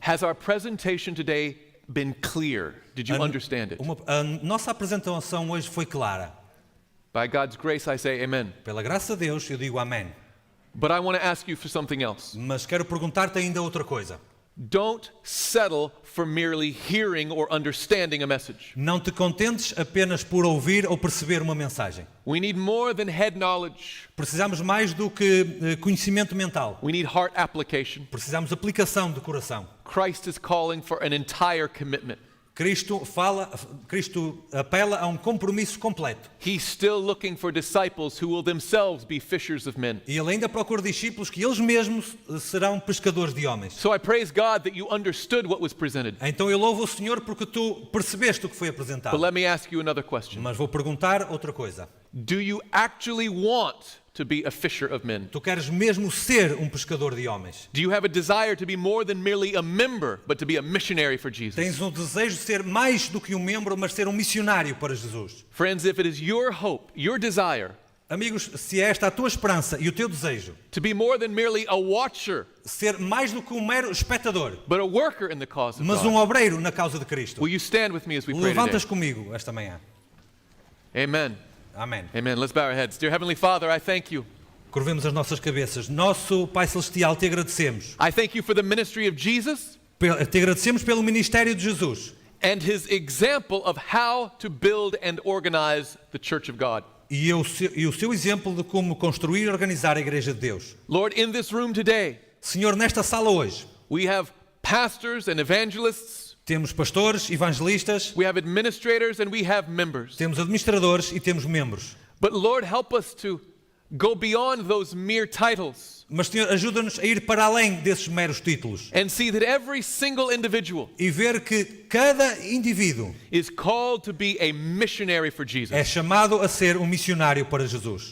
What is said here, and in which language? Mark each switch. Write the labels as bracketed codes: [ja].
[en] Has our presentation today been clear? Did you understand it? [pt] A nossa apresentação hoje foi clara. [en] By God's grace, I say amen. [pt] Pela graça de Deus, eu digo amém. [en] But I want to ask you for something else. [pt] Mas quero perguntar-te ainda outra coisa. [en] Don't settle for merely hearing or understanding a message. [pt] Não te contentes apenas por ouvir ou perceber uma mensagem. [en] We need more than head knowledge. [pt] Precisamos mais do que conhecimento mental. [en] We need heart application. [pt] Precisamos aplicação de coração. [en] Christ is calling for an entire commitment. [pt] Cristo apela a um compromisso completo. [en] He's still looking for disciples who will themselves be fishers of men. [pt] E ele ainda procura discípulos que eles mesmos serão pescadores de homens. [en] So I praise God that you understood what was presented. [pt] Então eu louvo o Senhor porque tu percebeste o que foi apresentado. [en] But let me ask you another question. [pt] Mas vou perguntar outra coisa. [en] Do you actually want to be a fisher of men? [pt] Tu queres mesmo ser um pescador de homens? [en] Do you have a desire to be more than merely a member, but to be a missionary for Jesus? [pt] Tens um desejo de ser mais do que um membro, mas ser um missionário para Jesus? [en] Friends, if it is your hope, your desire, [pt] Amigos, se é esta a tua esperança e o teu desejo, [en] to be more than merely a watcher, [pt] ser mais do que um mero espectador, [en] but a worker in the cause of [pt] mas um [en] God, [pt] obreiro na causa de Cristo, [en] will you stand with me as we pray [pt] levantas [en] today? [pt] comigo esta manhã. [en] Amen. [pt] Amém. [en] Amen. Let's bow our heads. Dear Heavenly Father, I thank you. [pt] Curvemos as nossas cabeças. Nosso Pai Celestial, te agradecemos. [en] I thank you for the ministry of Jesus. [pt] Te agradecemos pelo ministério de Jesus [en] and his example of how to build and organize the church of God. [pt] e o seu exemplo de como construir e organizar a Igreja de Deus. [en] Lord, in this room today, [pt] Senhor, nesta sala hoje, [en] we have pastors and evangelists, [pt] temos pastores, evangelistas, [en] we have administrators, and we have members. [pt] temos administradores e temos membros. [en] But Lord, help us to go beyond those mere titles [pt] Mas, Senhor, ajuda-nos a ir para além desses meros títulos [en] and see that every single individual [pt] e ver que cada indivíduo [en] is called to be a missionary for [pt] é [en] Jesus. [pt] chamado a ser um missionário para Jesus.